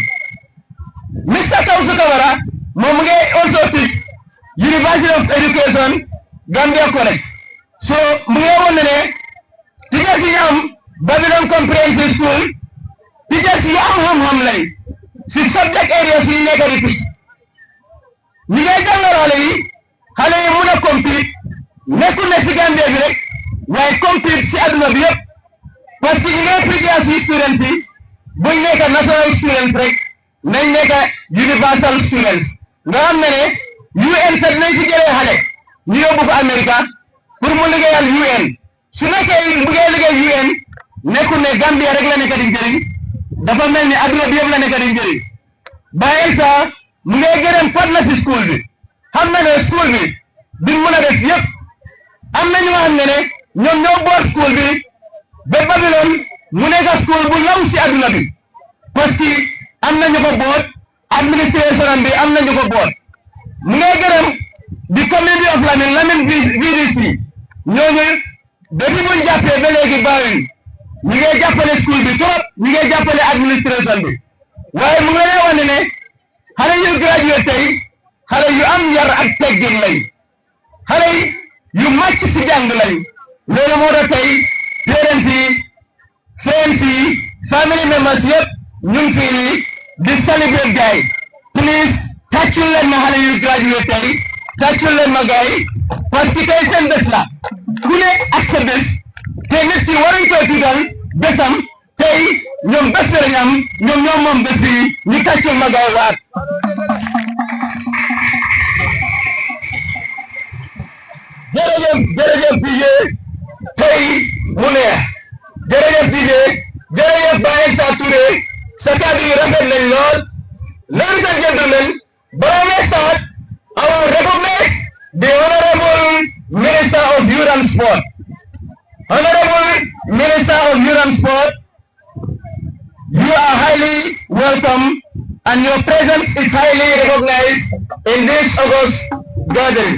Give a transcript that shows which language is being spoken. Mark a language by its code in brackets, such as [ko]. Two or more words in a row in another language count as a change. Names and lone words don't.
[wo] Mr. Tawsu Kamara moom mu ngi [en] also teach [wo] University of Education Gambia College so mu ngi wane ne teachers yi am Babylon Comprehensive School teachers yu am xam-xam lañ si [en] subject areas [wo] yi nekk di teach ñi ngay jàngal xale yi mun a compete nekkul ne si Gambia bi rek waaye compete si adduna bi yëpp [fr] parce que [wo] ñi ngay prépare si students yi buñ nekk [en] national students [wo] rek nañ nekk [en] universal students [wo] nga xam ne UN sax nañ si jëlee xale ñu yóbbu ko America pour mu liggéeyal UN su nekkee bu ngeen liggéey UN nekkul ne Gambia rek la nekk di njëriñ dafa mel ni adduna bi yëpp la nekk di njëriñ. Baensa mu ngi gërëm partner si school bi xam na ne school bi duñ mën a def yëpp am na ñu nga xam ne ñoom ñoo [en] boot school [wo] bi ba Babylon mu nekk school bu law si aduna bi [fr] parce que [wo] am nañu ko [en] boot administration [wo] bi am nañu ko boot mu ngay gërëm di [en] community of Lamin VDC [wo] ñooñu depuis buñ jàppee ba léegi bàyyi ñu ngay jàppale school bi trop ñu ngay jàppale administration bi waaye mu ngi lay wane ne xale yu graduate tey xale yu am yar ak teggin lañ xale yu màcc si jàng lañ loolu moo tax tey parents yi friends yi [en] family members [wo] yëpp ñu ngi fii di celebrate gars yi please tàccul leen ma xale yu graduate tey tàccul leen ma gars yi [fr] parce que [wo] tey seen bés la ku ne ak sa bés te nit ki waruñ koy tuutal bésam tey ñoom bés bi lañ am ñoom moom bés bi ñu tàccul ma gars yi waat jërëjëf DJ tey mu neex jërëjëf DJ jërëjëf Baye Sa Touré sa kàddu yi rafet nañ lool [en] ladies and gentlemen before we start I will recognize the Honorable Minister of Youth and Sport. Honorable Minister of Youth and Sport, you are highly welcome and your presence is highly recognized in this August gathering.